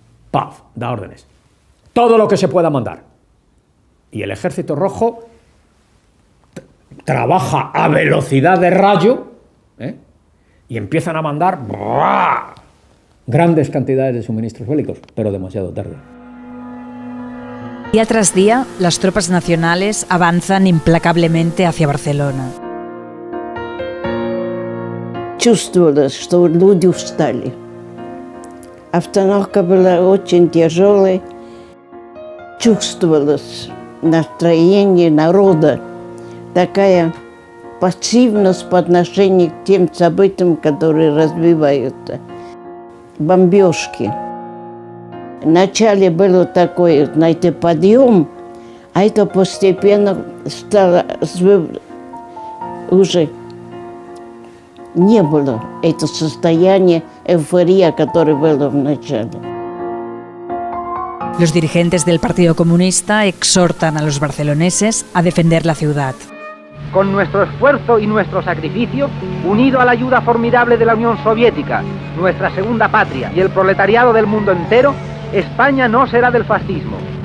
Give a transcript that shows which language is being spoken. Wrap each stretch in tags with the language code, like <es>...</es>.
<es>¡Paf! Da órdenes. Todo lo que se pueda mandar. Y el Ejército Rojo trabaja a velocidad de rayo, y empiezan a mandar grandes cantidades de suministros bélicos, pero demasiado tarde. Día tras día, las tropas nacionales avanzan implacablemente hacia Barcelona.</es> <ru>Чувствовалось, что люди устали. Обстановка была очень тяжелой. Чувствовалось настроение народа. Такая пассивность по отношению к тем событиям, которые развиваются. Бомбежки. Вначале был такой, знаете, подъем, а это постепенно стало уже не было это состояние эйфории, которое было в начале.</ru> <es>Los dirigentes del Partido Comunista exhortan a los barceloneses a defender la ciudad. Con nuestro esfuerzo y nuestro sacrificio, unido a la ayuda formidable de la Unión Soviética, nuestra segunda patria y el proletariado del mundo entero, España no será del fascismo.</es>